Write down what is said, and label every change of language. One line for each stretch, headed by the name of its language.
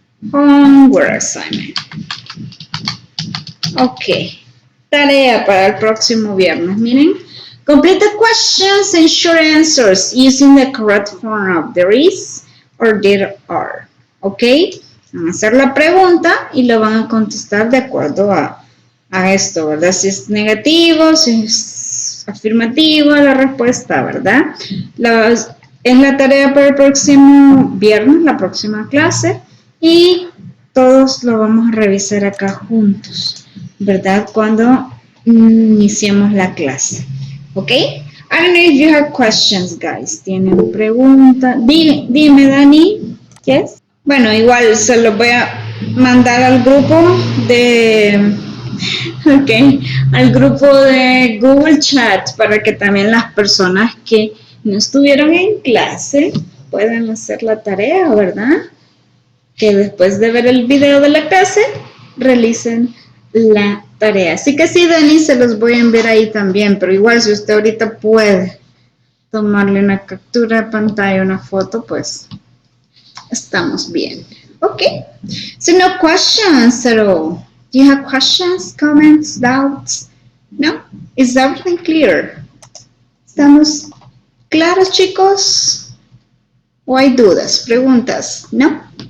English: Homework assignment. Ok.
Spanish: Tarea para el próximo viernes. Miren.
English: Complete the questions and short answers using the correct form of there is or there are. Ok.
Spanish: Van a hacer la pregunta y lo van a contestar de acuerdo a esto, ¿verdad? Si es negativo, si es afirmativo la respuesta, ¿verdad? Es la tarea para el próximo viernes, la próxima clase, y todos lo vamos a revisar acá juntos, ¿verdad? Cuando iniciemos la clase, ¿ok?
English: I don't know if you have questions, guys.
Spanish: ¿Tienen preguntas? Dime, Dani. Yes. Bueno, igual se los voy a mandar al grupo de... Ok, al grupo de Google Chat para que también las personas que no estuvieron en clase puedan hacer la tarea, ¿verdad? Que después de ver el video de la clase realicen la tarea. Así que sí, Dani, se los voy a enviar ahí también, pero igual si usted ahorita puede tomarle una captura de pantalla, una foto, pues estamos bien.
English: Ok, so no questions at all. Do you have questions, comments, doubts? No? Is everything clear?
Spanish: ¿Estamos claros, chicos? ¿O hay dudas, preguntas? No?